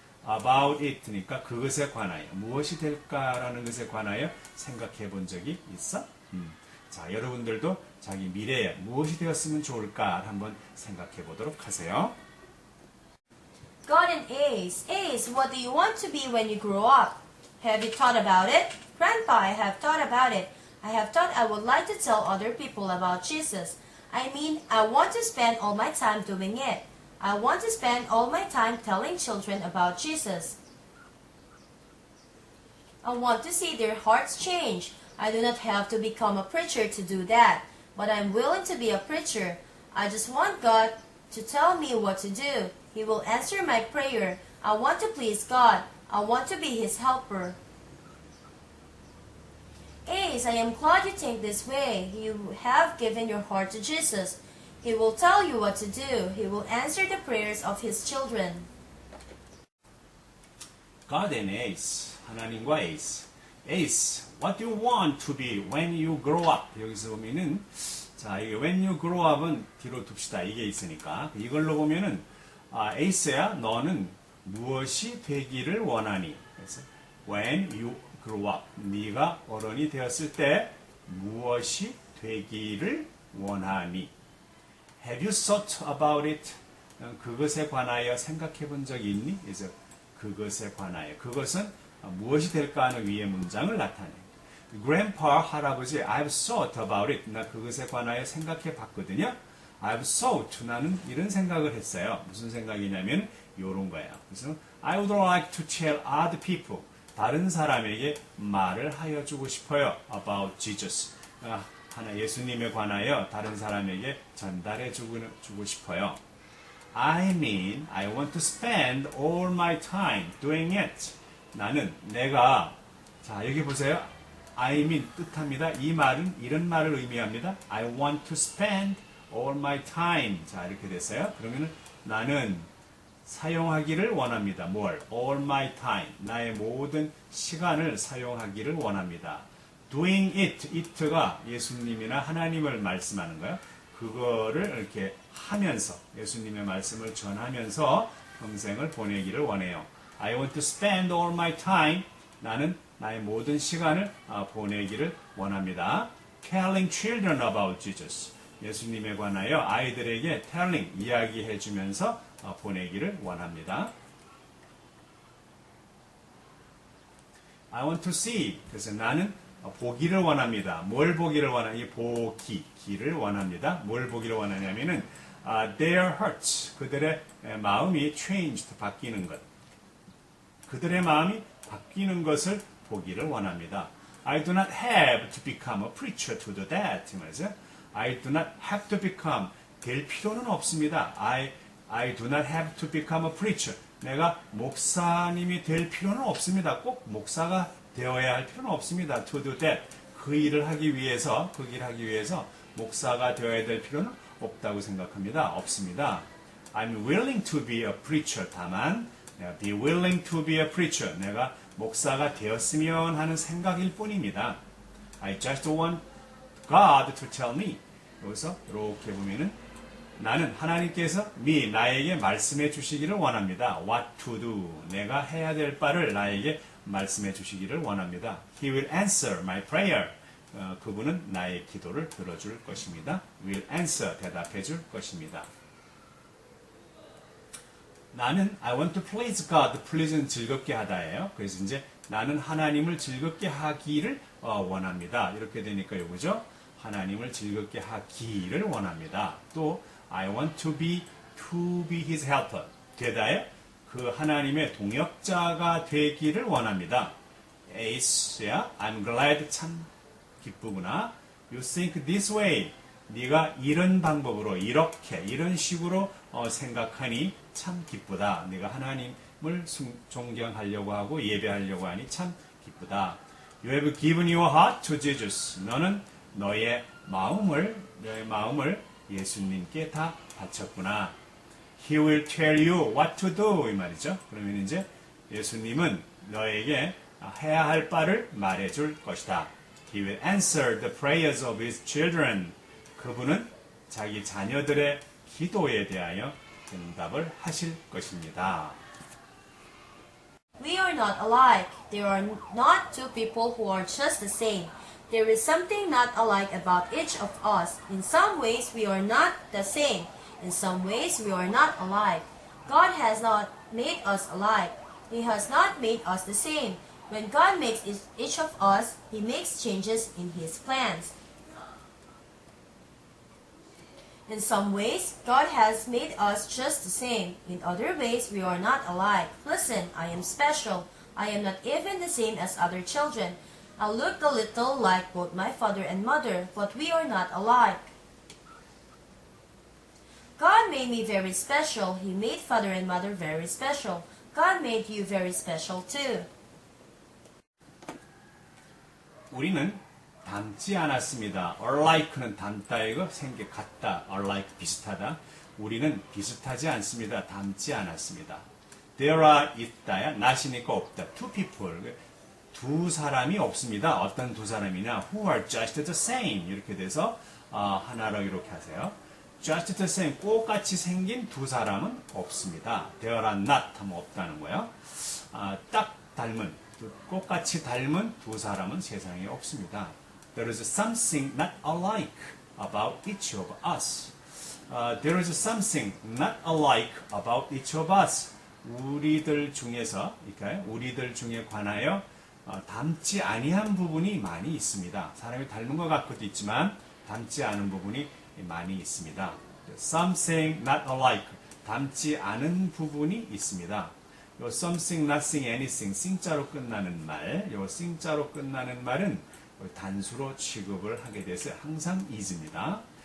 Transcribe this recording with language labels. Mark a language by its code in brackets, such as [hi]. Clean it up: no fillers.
[en] About it [ko] 니까 그것에 관하여 무엇이 될까라는 것에 관하여 생각해 본 적이 있어? 자, 여러분들도 자기 미래에 무엇이 되었으면 좋을까 한번 생각해 보도록 하세요. [en] Got an Ace. Ace, what do you want to be when you grow up? Have you thought about it? Grandpa, I have thought about it. I have thought I would like to tell other people about Jesus. I mean, I want to spend all my time doing it. I want to spend all my time telling children about Jesus. I want to see their hearts change. I do not have to become a preacher to do that, but I'm willing to be a preacher. I just want God to tell me what to do. He will answer my prayer. I want to please God. I want to be His helper. Ace, I am glad you think this way. You have given your heart to Jesus. He will tell you what to do. He will answer the prayers of His children. God and Ace. [ko] 하나님과 Ace. [en] Ace, what do you want to be when you grow up? [ko] 여기서 보면은 자, 이게 [en] when you grow up [ko] 은 뒤로 둡시다. 이게 있으니까. 이걸로 보면은 Ace야, 너는 무엇이 되기를 원하니? [en] 그래서 when you grow up. [ko] 네가 어른이 되었을 때 무엇이 되기를 원하니? [en] Have you thought about it? [ko] 그것에 관하여 생각해 본 적이 있니? 그래서 그것에 관하여. 그것은 무엇이 될까 하는 위의 문장을 나타내요. [en] Grandpa, [ko] 할아버지, [en] I've thought about it. [ko] 나 그것에 관하여 생각해 봤거든요. [en] I've thought. [ko] 나는 이런 생각을 했어요. 무슨 생각이냐면 요런 거예요. [en] 그래서 I would like to tell other people. [ko] 다른 사람에게 말을 하여 주고 싶어요. [en] About Jesus. [ko] 하나 예수님에 관하여 다른 사람에게 전달해 주고 싶어요. [en] I mean, I want to spend all my time doing it. [ko] 나는 내가 자 여기 보세요. [en] I mean [ko] 뜻합니다. 이 말은 이런 말을 의미합니다. [en] I want to spend all my time. [ko] 자, 이렇게 됐어요. 그러면 나는 사용하기를 원합니다. [en] 뭘? all my time. [ko] 나의 모든 시간을 사용하기를 원합니다. [en] doing it. [ko] it가 예수님이나 하나님을 말씀하는 거예요. 그거를 이렇게 하면서 예수님의 말씀을 전하면서 평생을 보내기를 원해요. [en] I want to spend all my time. [ko] 나는 나의 모든 시간을 보내기를 원합니다. [en] Telling children about Jesus. [ko] 예수님에 관하여 아이들에게 telling, 이야기해주면서 보내기를 원합니다. [en] I want to see. [ko] 그래서 나는 보기를 원합니다. 뭘 보기를 원하냐? 기를 원합니다. 뭘 보기를 원하냐면은 [en] their hearts. [ko] 그들의 마음이 changed, 바뀌는 것. 그들의 마음이 바뀌는 것을 보기를 원합니다. [en] I do not have to become a preacher to do that. [ko] 말이죠. [en] I do not have to become. [ko] 될 필요는 없습니다. [en] I do not have to become a preacher. [ko] 내가 목사님이 될 필요는 없습니다. 꼭 목사가 되어야 할 필요는 없습니다. [en] To do that. [ko] 그 일을 하기 위해서 목사가 되어야 될 필요는 없다고 생각합니다. 없습니다. [en] I'm willing to be a preacher. [ko] 다만 내가 [en] be willing to be a preacher. [ko] 내가 목사가 되었으면 하는 생각일 뿐입니다. [en] I just want God to tell me. [ko] 여기서 이렇게 보면은 나는 하나님께서 나에게 말씀해 주시기를 원합니다. [en] What to do. [ko] 내가 해야 될 바를 나에게 말씀해 주시기를 원합니다. [en] He will answer my prayer. [ko] 그분은 나의 기도를 들어줄 것입니다. [en] Will answer. [ko] 대답해 줄 것입니다. 나는 [en] I want to please God. [ko] please는 즐겁게 하다예요. 그래서 이제 나는 하나님을 즐겁게 하기를 원합니다. 이렇게 되니까 이거죠. 하나님을 즐겁게 하기를 원합니다. [en] 또 I want to be his helper. [ko] 되다에 그 하나님의 동역자가 되기를 원합니다. Ace야, [en] I'm glad. [ko] 참 기쁘구나. [en] You think this way. [ko] 네가 이런 방법으로 이런 식으로 생각하니 참 기쁘다. 네가 하나님을 존경하려고 하고 예배하려고 하니 참 기쁘다. [en] You have given your heart to Jesus. [ko] 너는 너의 마음을 예수님께 다 바쳤구나. [en] He will tell you what to do. [ko] 이 말이죠. 그러면 이제 예수님은 너에게 해야 할 바를 말해줄 것이다. [en] He will answer the prayers of his children. [ko] 그분은 자기 자녀들의 기도에 대하여 응답을 하실 것입니다. [en] We are not alike. There are not two people who are just the same. There is something not alike about each of us. In some ways, we are not the same. In some ways, we are not alike. God has not made us alike. He has not made us the same. When God makes each of us, He makes changes in His plans. In some ways, God has made us just the same. In other ways, we are not alike. Listen, I am special. I am not even the same as other children. I look a little like both my father and mother, but we are not alike. God made me very special. He made father and mother very special. God made you very special too. [ko] 우리는 닮지 않았습니다. alike는 닮다이고 생겨 같다. alike 비슷하다. 우리는 비슷하지 않습니다. 닮지 않았습니다. [en] There are [ko] 있다야 not이니까 없다. [en] Two people. [ko] 두 사람이 없습니다. 어떤 두 사람이냐? [en] Who are just the same. [ko] 이렇게 돼서 하나로 이렇게 하세요. [en] Just the same. [ko] 똑같이 생긴 두 사람은 없습니다. [en] There are not [ko] 하면 없다는 거예요. 딱 닮은, 똑같이 닮은 두 사람은 세상에 없습니다. [en] There is something not alike about each of us. There is something not alike about each of us. [ko] 우리들 중에서, 그러니까 우리들 중에 관하여 닮지 아니한 부분이 많이 있습니다. 사람이 닮은 것 같고도 있지만 닮지 않은 부분이 많이 있습니다. [en] Something not alike. [ko] 닮지 않은 부분이 있습니다. 요 [en] something, nothing, anything, [ko] 싱자로 끝나는 말, 요 싱자로 끝나는 말은 단수로 취급을 하게 돼서 항상 is입니다.